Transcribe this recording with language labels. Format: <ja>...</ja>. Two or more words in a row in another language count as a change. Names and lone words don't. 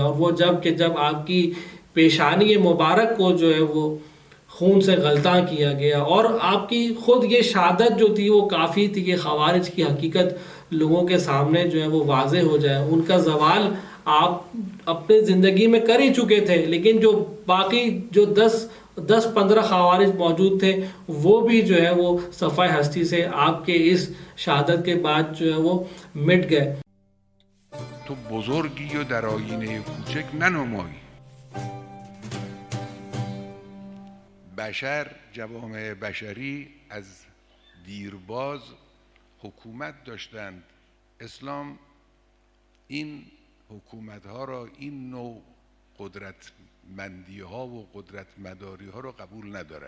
<ur>اور وہ جب آپکی پیشانی مبارک کو جو ہے وہ خون سے غلطا کیا گیا اور آپکی خود یہ شہادت جو تھی وہ کافی تھی کہ خوارج کی حقیقت لوگوں کے سامنے جو ہے وہ واضح ہو جائے. ان کا زوال آپ اپنے زندگی میں کر ہی چکے تھے، لیکن جو باقی جو 10-15 خوارج موجود تھے وہ بھی جو ہے وہ صفحۂ ہستی سے آپکے اس شہادت کے بعد جو ہے وہ مٹ گئے.</ur> <fa>تو بزرگی و در آیینه کوچک ننمایی. بشر، جوامع بشری از دیرباز حکومت داشتند. اسلام این حکومت ها را، این نوع قدرتمندی ها و قدرت مداری ها را قبول ندارد.</fa>